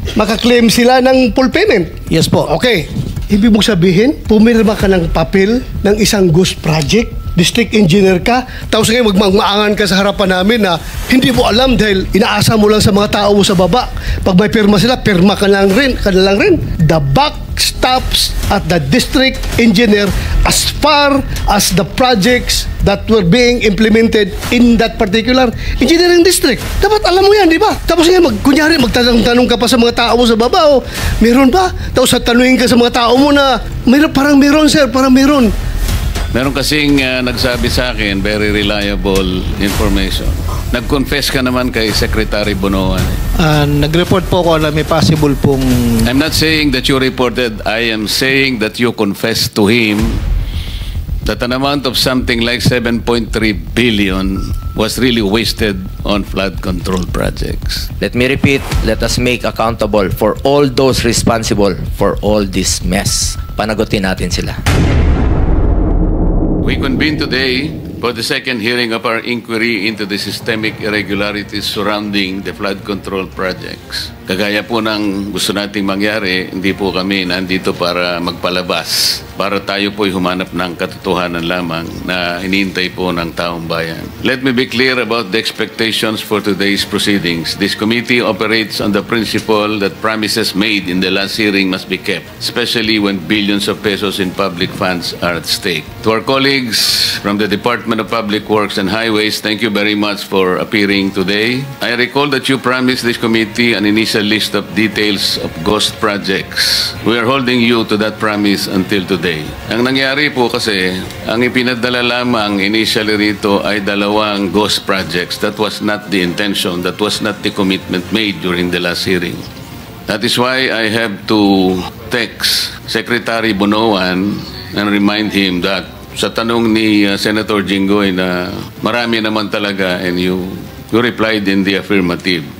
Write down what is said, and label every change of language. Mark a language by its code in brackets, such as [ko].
[tl] makaklaim sila ng [en] full payment. Yes po. Okay. [tl] Ibig mong sabihin, pumirma ka ng papel ng isang ghost project, district engineer ka, tapos ngayon magmaangan ka sa harapan namin na hindi mo alam dahil inaasa mo lang sa mga tao mo sa baba. Pag may pirma sila, pirma ka na lang rin. [en] The buck stops at the district engineer as far as the projects that were being implemented in that particular engineering district. [tl] Dapat alam mo yan, di ba? Tapos ngayon, kunyari, magtanong ka pa sa mga tao mo sa baba, o meron ba? Tapos tanungin ka sa mga tao mo na, parang meron, sir, parang meron. Meron kasing nagsabi sa akin, [en] very reliable information. [tl] Nag-confess ka naman kay Secretary Bonoan. Nag-report po ako na may possible pong... [en] I'm not saying that you reported. I am saying that you confessed to him that an amount of something like 7.3 billion was really wasted on flood control projects. Let me repeat, let us make accountable for all those responsible for all this mess. [tl] Panagutin natin sila. [en] We convene today for the second hearing of our inquiry into the systemic irregularities surrounding the flood control projects. [tl] Kagaya po ng gusto nating mangyari, hindi po kami nandito para magpalabas, para tayo po'y humanap ng katotohanan lamang na hinihintay po ng taong bayan. [en] Let me be clear about the expectations for today's proceedings. This committee operates on the principle that promises made in the last hearing must be kept, especially when billions of pesos in public funds are at stake. To our colleagues from the Department of Public Works and Highways, thank you very much for appearing today. I recall that you promised this committee an initial list of details of ghost projects. We are holding you to that promise until today. [tl] Ang nangyari po kasi, ang ipinadala lamang initially rito ay 2 ghost projects. [en] That was not the intention. That was not the commitment made during the last hearing. That is why I have to text Secretary Bonoan and remind him that [tl] sa tanong ni Senator Jinggoy na marami naman talaga, [en] and you replied in the affirmative.